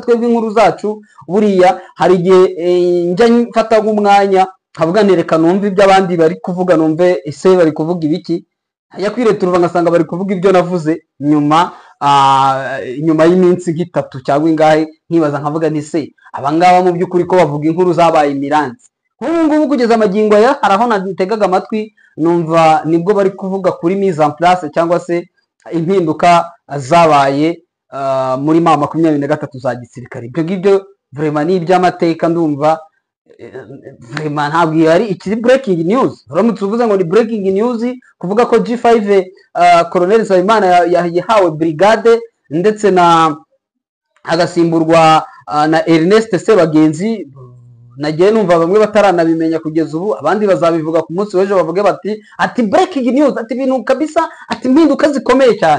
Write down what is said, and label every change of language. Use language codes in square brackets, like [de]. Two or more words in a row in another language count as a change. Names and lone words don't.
[rw] Twebwe inkuru zacu buriya hari igihe njya mfata nk'umwanya nkavuga nereka numva ibyo abandi bari kuvuga, numve ese bari kuvuga ibiki, yakwire turuva ngasanga bari kuvuga ibyo navuze nyuma y'iminsi nk'itatu cyangwa ingahe, nkibaza nkavuga nti se abangaba mu by'ukuri ko bavuga inkuru zabaye imiranzi. Nk'ubu ngubu kugeza amagingo aya hari aho nategaga amatwi numva nibwo bari kuvuga kuri [fr] mise en place [rw] cyangwa se impinduka zabaye muri ma 23 za gisirikare. Ibyo ngibyo vraiment ni iby'amateka, ndumva vraiment ntabwo yari ikiri [en] breaking news. [rw] Uramutse uvuze ngo ni [en] breaking news [rw] kuvuga ko G5 Colonel Nsabimana yahawe brigade ndetse na agasimburwa na Ernest Sebagenzi, nagiye numva bamwe bataranabimenya kugeza ubu, abandi bazabivuga ku munsi w'ejo bavuge bati ati [en] breaking news, [rw] ati ibintu kabisa, ati impinduka zikomeye cyane.